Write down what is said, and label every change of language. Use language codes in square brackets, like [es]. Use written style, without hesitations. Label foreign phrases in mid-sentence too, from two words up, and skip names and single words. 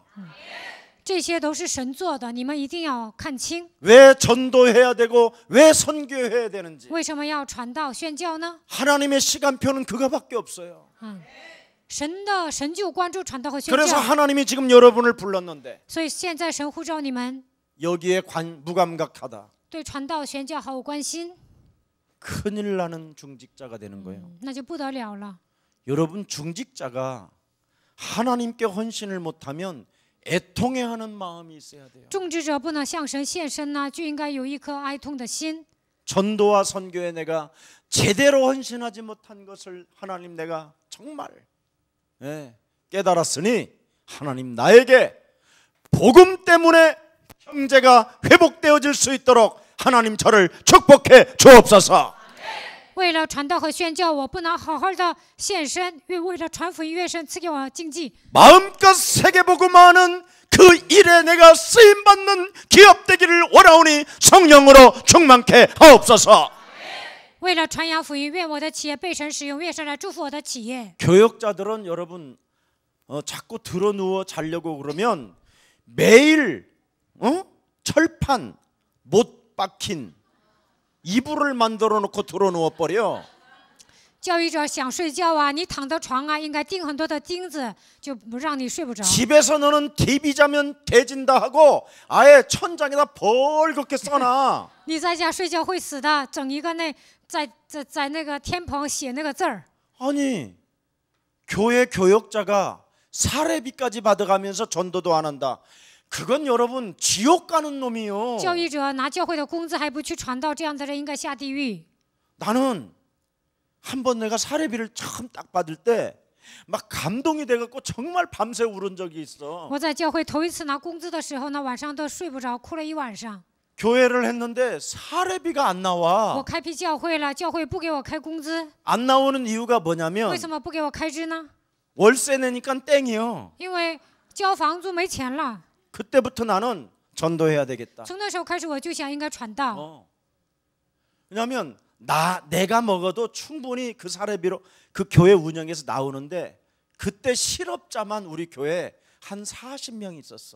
[zh] 这些都是神做的，你们一定要看清。 [ko] 왜 전도해야 되고 왜 선교해야 되는지. [zh] 为什么要传道宣教呢？ [ko] 하나님의 시간표는 그거밖에 없어요. [zh] 神就关注传道和宣 [ko] 그래서 [zh] 教， [ko] 하나님이 지금 여러분을 불렀는데 [zh] 所以现在神呼召你们 [ko] 여기에 무감각하다. [zh] 对传道宣教毫无关心。 [ko] 큰일 나는 중직자가 되는 거예요. [zh] 那就不得了了。 [ko] 여러분, 중직자가 하나님께 헌신을 못하면 애통해하는 마음이 있어야 돼요. [zh] 种植者不能向神献身呢，就应该有一颗哀痛的心。 [ko] 전도와 선교에 내가 제대로 헌신하지 못한 것을 하나님 내가 정말 깨달았으니 하나님 나에게 복음 때문에 형제가 회복되어질 수 있도록 하나님 저를 축복해 주옵소서. [zh] 为了传道和宣教，我不能好好的献身，为了传福音，愿神赐给我经济。 [ko] 마음껏 세계복음화하는 그 일에 내가 쓰임받는 기업 되기를 원하오니 성령으로 충만케 하옵소서. [zh] 为了传扬福音，愿我的企业被神使用，愿神来祝福我的企业。 [ko] 교역자들은 여러분 자꾸 드러누워 자려고 그러면 매일 철판 못 박힌 이불을 만들어 놓고 드러누워 버려. [zh] 教育者想睡觉啊，你躺的床啊，应该钉很多的钉子，就不让你睡不着。 [ko] 집에서 너는 TV 자면 돼진다 하고 아예 천장에다 벌겋게 써놔. [zh] 你在家睡觉会死的，整一个在那个天棚写那个字儿。 [ko] 아니, 교회 교역자가 사례비까지 받아가면서 전도도 안 한다. 그건 여러분 지옥 가는 놈이요. [zh] 教育者拿教会的工资还不去传道，这样的人应该下地狱。 [ko] 나는 한번 내가 사례비를 처음 딱 받을 때 막 감동이 돼갖고 정말 밤새 울은 적이 있어. [zh] 我在教会头一次拿工资的时候呢，晚上都睡不着，哭了一晚上。 [ko] 교회를 했는데 사례비가 안 [zh] 我 [ko] 나와. [zh] 开辟教会了，教会不给我开工资， [ko] 안 나오는 이유가 뭐냐면 [zh] 为什么不给我开支呢？ [ko] 월세 내니까 땡이요. [zh] 因为交房租没钱了。 [ko] 그때부터 나는 전도해야 되겠다. [zh] 从那时候开始，我就想应该传道。 [ko] 왜냐하면 내가 먹어도 충분히 그 사례비로 그 교회 운영에서 나오는데 그때 실업자만 우리 교회에 한 40명 있었어.